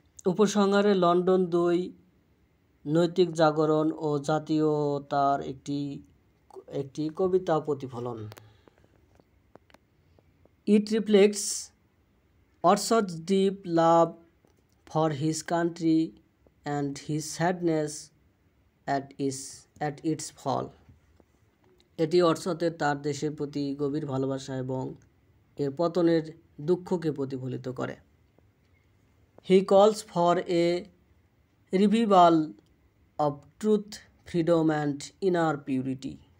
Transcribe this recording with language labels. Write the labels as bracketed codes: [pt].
[bn] উপসংহারে লন্ডন 2 নৈতিক জাগরণ ও জাতীয়তার একটি কবিতা প্রতিফলন। [en] It reflects Wordsworth's deep love for his country and his sadness at its fall. [bn] এটি ওয়ার্ডসওয়ার্থের তার দেশের প্রতি গভীর ভালোবাসা এবং এর পতনের দুঃখকে প্রতিফলিত করে। [en] He calls for a revival of truth, freedom and inner purity.